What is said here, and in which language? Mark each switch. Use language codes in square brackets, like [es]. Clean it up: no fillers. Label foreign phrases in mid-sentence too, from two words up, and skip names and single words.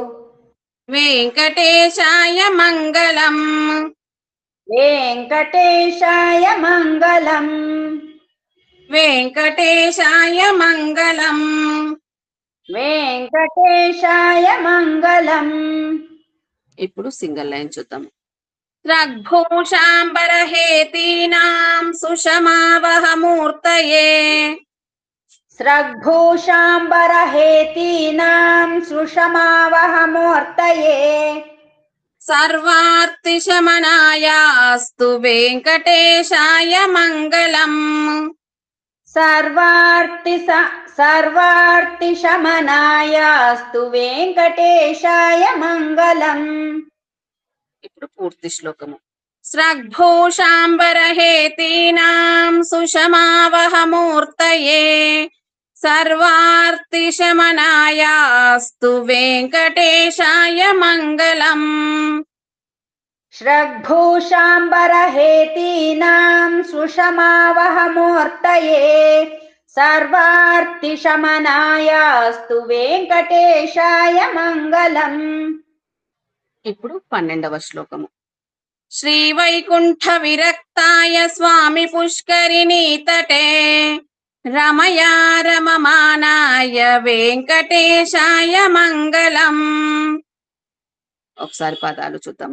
[sa] వెంకటేశాయ మంగళం. वेङ्कटेशाय मङ्गलम् వెంకటేశాయ మంగళం. वेङ्कटेशाय मङ्गलम् [te] ఇప్పుడు [en] single line [te] చూద్దాం. [sa] స్రగ్భూషాంబరహేతీనాం సుషమావహమూర్తయే स्रग्भूषाम्बरहेतीनां सुषमावहमूर्तये సర్వార్తిశమనాయాస్తు వెంకటేశాయ మంగళం. सर्वार्तिशमनायास्तु वेङ्कटेशाय मङ्गलम् [te] ఇప్పుడు పూర్తి శ్లోకము. [sa] స్రగ్భూషాంబరహేతీనాం సుషమావహమూర్తయే సర్వార్తిశమనాయాస్తు వెంకటేశాయ మంగళం. श्रग्भूषाम्बरहेतीनां सुषमावहमूर्तये सर्वार्तिशमनायास्तु वेङ्कटेशाय मङ्गलम् [te] ఇప్పుడు 12వ శ్లోకము. [sa] శ్రీవైకుంఠ విరక్తాయ స్వామి పుష్కరిణీ తటే రమయా రమమానాయ వెంకటేశాయ మంగళం. [te] ఒకసారి పదాలు చూద్దాము.